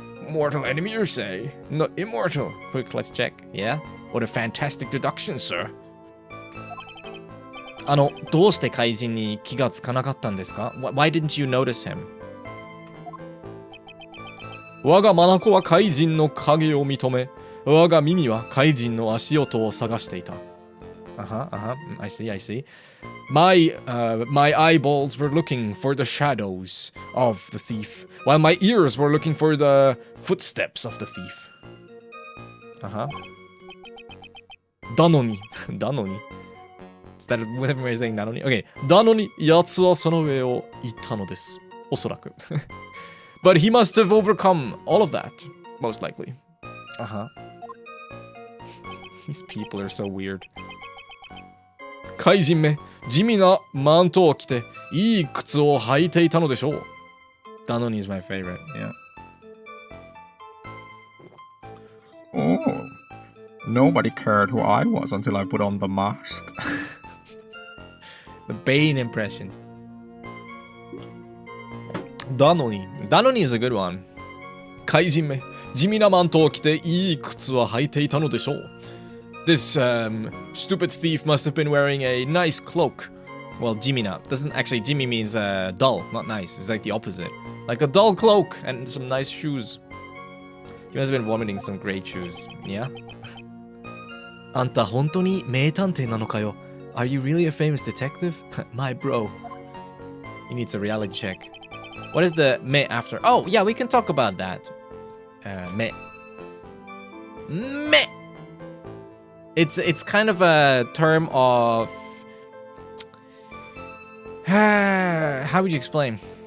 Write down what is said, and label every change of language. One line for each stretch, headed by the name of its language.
English: Mortal enemy, you say? Not immortal. Quick, let's check. Yeah? What a fantastic deduction, sir.
Japanese: どうして怪人に気がつかなかったんですか
English: Why didn't you notice him?
Japanese: 我が眼は怪人の影を認め、我が耳は怪人の足音を探していた。
English: I see. My eyeballs were looking for the shadows of the thief, while my ears were looking for the footsteps of the thief. だのに Is that what everybody is saying? なのに Okay.
Japanese: だのに、奴はその上を行ったのです。おそらく。
English: But he must have overcome all of that, most likely. These people are so weird.
Japanese: 怪人め、地味なマントを着て、いい靴を履いていたのでしょう。
English: だのに is my favorite, yeah. Oh, nobody cared who I was until I put on the mask. The Bane impressions. だのに is a good one.
Japanese: 怪人め、地味なマントを着ていい靴は履いていたのでしょう。
English: This stupid thief must have been wearing a nice cloak. Well, jimina doesn't actually. Jimmy means dull, not nice. It's like the opposite. Like a dull cloak and some nice shoes. He must have been vomiting some great shoes. Yeah?
Japanese: あんた本当に名探偵なのかよ
English: Are you really a famous detective? My bro. He needs a reality check. What is the me after? Oh, yeah, we can talk about that. Me. It's kind of a term of how would you explain?